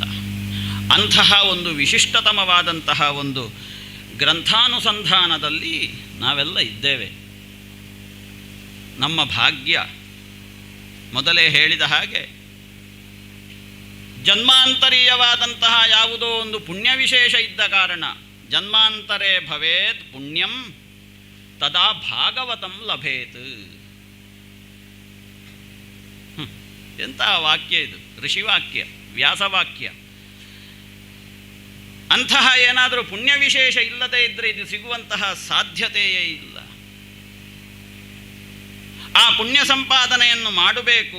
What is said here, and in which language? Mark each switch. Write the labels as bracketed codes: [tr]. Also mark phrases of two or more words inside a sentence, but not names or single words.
[kn] ಅಂತಹ ಒಂದು ವಿಶಿಷ್ಟತಮವಾದಂತಹ ಒಂದು ಗ್ರಂಥಾನುಸಂಧಾನದಲ್ಲಿ ನಾವೆಲ್ಲ ಇದ್ದೇವೆ. ನಮ್ಮ ಭಾಗ್ಯ. ಮೊದಲೇ ಹೇಳಿದ ಹಾಗೆ ಜನ್ಮಾಂತರೀಯವಾದಂತಹ ಯಾವುದೋ ಒಂದು ಪುಣ್ಯ ವಿಶೇಷ ಇದ್ದ ಕಾರಣ, [sa] ಜನ್ಮಾಂತರೇ ಭವೇತ್ ಪುಣ್ಯಂ ತದಾ ಭಾಗವತಂ ಲಭೇತ್. [kn] ಎಂತಹ ವಾಕ್ಯ ಇದು! ಋಷಿವಾಕ್ಯ, ವ್ಯಾಸವಾಕ್ಯ. ಅಂತಹ ಏನಾದರೂ ಪುಣ್ಯ ವಿಶೇಷ ಇಲ್ಲದೇ ಇದ್ದರೆ ಇದು ಸಿಗುವಂತಹ ಸಾಧ್ಯತೆಯೇ ಇಲ್ಲ. ಆ ಪುಣ್ಯ ಸಂಪಾದನೆಯನ್ನು ಮಾಡಬೇಕು.